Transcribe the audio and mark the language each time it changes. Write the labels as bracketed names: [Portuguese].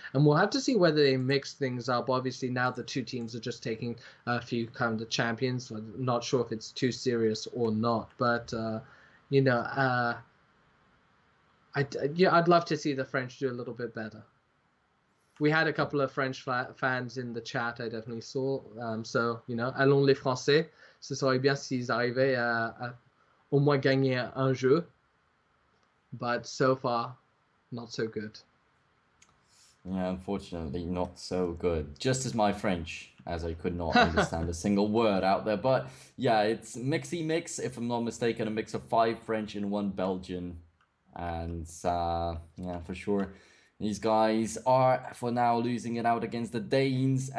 [English] And we'll have to see whether they mix things up. Obviously, now the two teams are just taking a few kind of champions. I'm not sure if it's too serious or not, but, you know... Yeah, I'd love to see the French do a little bit better. We had a couple of French fans in the chat, I definitely saw. [French] So, allons les Français. Ce serait bien s'ils arrivaient à au moins gagner un jeu. [English] But so far, not so good. Yeah, unfortunately, not so good. Just as my French, as I could not understand a single word out there. But yeah, it's MixyMix, if I'm not mistaken, a mix of 5 French and 1 Belgian. And yeah, for sure, these guys are for now losing it out against the Danes.